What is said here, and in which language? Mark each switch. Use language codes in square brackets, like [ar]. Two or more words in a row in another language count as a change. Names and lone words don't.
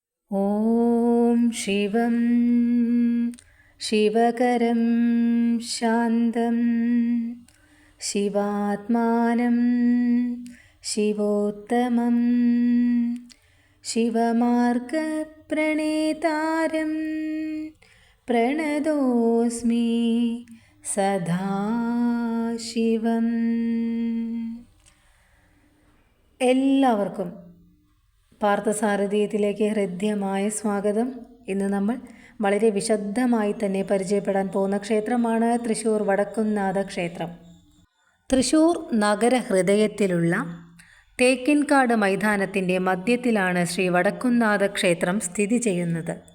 [sa] ॐ शिवं शिवकरं शान्तं शिवात्मानं शिवोत्तमं शिवमार्गप्रणेतारं प्रणतोऽस्मि सदा शिवम्. [ml] എല്ലാവർക്കും പാർത്ഥസാരഥിയത്തിലേക്ക് ഹൃദ്യമായ സ്വാഗതം. ഇന്ന് നമ്മൾ വളരെ വിശദമായി തന്നെ പരിചയപ്പെടാൻ പോകുന്ന ക്ഷേത്രമാണ് തൃശ്ശൂർ വടക്കുംനാഥ ക്ഷേത്രം. തൃശ്ശൂർ നഗരഹൃദയത്തിലുള്ള തേക്കിൻകാട് മൈതാനത്തിൻ്റെ മധ്യത്തിലാണ് ശ്രീ വടക്കുംനാഥ ക്ഷേത്രം സ്ഥിതി ചെയ്യുന്നത്.